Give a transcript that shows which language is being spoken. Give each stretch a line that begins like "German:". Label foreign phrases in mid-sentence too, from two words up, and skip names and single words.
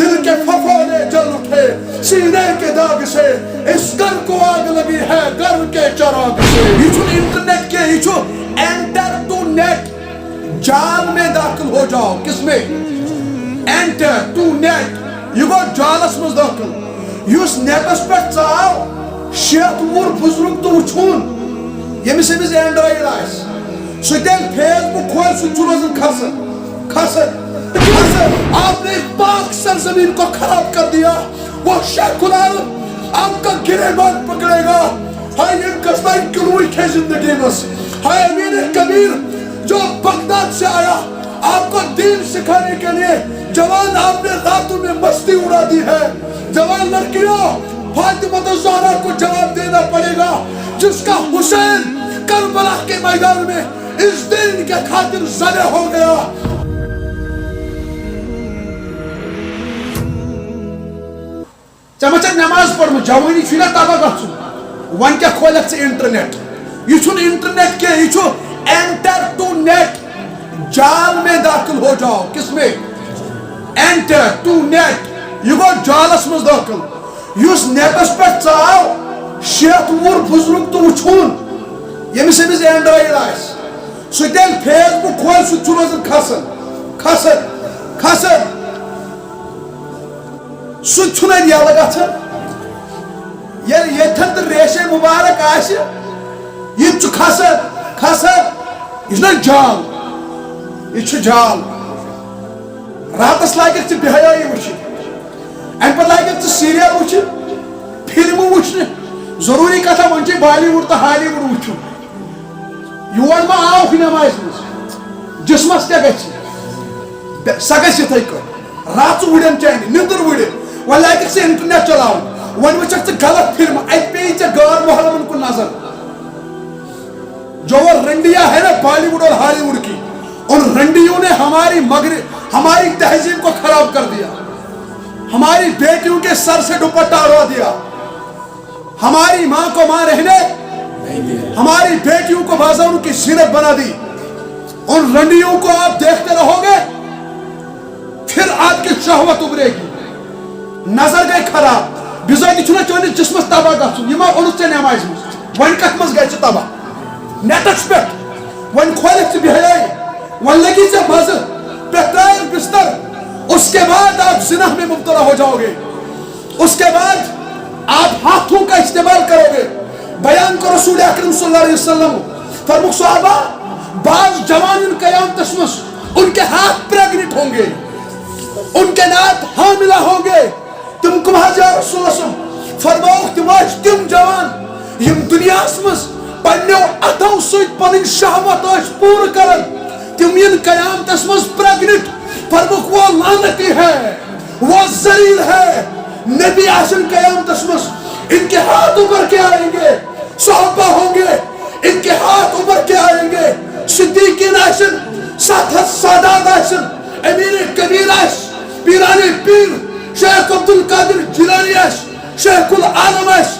Hindi: के फफोले जल उठे सीने के दाग से, इस घर को आग लगी है घर के चिराग से। ये जो इंटरनेट के ये जो
English: enter to net,
Hindi: जाल में दाखिल हो जाओ।
Kashmiri: किसमें?
English: enter to net,
Kashmiri: ये गो जालस में दाखिल। युस नेटस पे चाव शेत वुर बुजुर्ग तो उछून यमिस एंड्रॉइड आस सुतेल फेसबुक खोल सुन खसन खसन खसन।
Hindi: आपने पाक सरजमीन को खराब कर दिया। वो शेखुल आलम आपका गिरेबान पकड़ेगा। हाय ये कस्बाई किलोई थे जिंदगी में। हाय अमीर कबीर जो बगदाद से आया आपको दीन सिखाने के लिए, जवान आपने रातों में मस्ती उड़ा दी है। जवान लड़कियों, फातिमा ज़हरा को जवाब देना पड़ेगा, जिसका हुसैन करबला के मैदान में इस दिन के खातिर ज़बह हो गया।
Kashmiri: चमचक नमाज पढ़ जवानी छुना तबाह गछुन वन क्या खोलक से इंटरनेट।
Hindi: ये छुन इंटरनेट के ये छु
English: enter to net,
Hindi: जाल में दाखिल हो जाओ।
Kashmiri: किसमें?
English: enter to net,
Kashmiri: ये गो जालस में दाखिल। युस नेटस पे चाव शेत वुर बुजुर्ग तो उछून यमिस एंड्रॉइड आस सुतेल फेसबुक खोल सुन खसन खसन खसन। सुन यल गन यथन तो रेशे मुबारक आस ये खसन खसन।
Hindi: यह जाल, यह जाल।
Kashmiri: रातस लाग बेहयाई वुच, अम पे लाग सीरियल वुच, फिल्म वुचन। जरूरी कथा वन बॉलीवुड तो हॉलीवुड वुचुन। योर मा आव नमाज मज जिसमस क्या गि सह गई रात उड़न चाहे निंदर उड़ वन लाग से इंटरनेट चलावन वन वचक गलत फिल्म अत पे गैर मोहरमन को नजर।
Hindi: जो वो रंडिया है ना बॉलीवुड और हॉलीवुड की, उन रंडियों ने हमारी तहजीब को खराब कर दिया। हमारी बेटियों के सर से दुपट्टा उड़ा दिया। हमारी माँ को माँ रहने, हमारी बेटियों को बाजारों की जीनत बना दी। उन रंडियों को आप देखते रहोगे, फिर आपकी शहवत उभरेगी। नजर गई खराब,
Kashmiri: बिजाती छुना चोनी जिस्मस तबाह गछुन यमा ओनुस नमाज मज वन कत मज गई तबाह। नेटस पे वन खोल बेहयाई वन लगी से मज पे बिस्तर, उसके बाद आप जिना में मुब्तला हो जाओगे।
Hindi: उसके बाद आप हाथों का इस्तेमाल करोगे। बयान को रसूल अकरम
Arabic: صلى الله عليه وسلم
Hindi: फरमुख सहाबा बाज जवान क़यामत में उनके हाथ प्रेग्नेंट होंगे, उनके नात हामिला होंगे।
Kashmiri: तुम कहा रसूल फरमाओ तुम जवान यम दुनिया में पन्नो अथों सहित पन शहवत पूर कर, तुम इन क़यामत में प्रेग्नेंट।
Hindi: फरमुख वो लानती है, वो जलील है। नबी आसन क़यामत में इनके हाथ उभर के आएंगे, सहाबा होंगे, इनके हाथ उभर के आएंगे।
Kashmiri: सिद्दीकीन आसन, सादात आसन, अमीर कबीर आस, पीराने पीर शेख अब्दुल कादिर जिलानी आस, शेखुल आलम आस।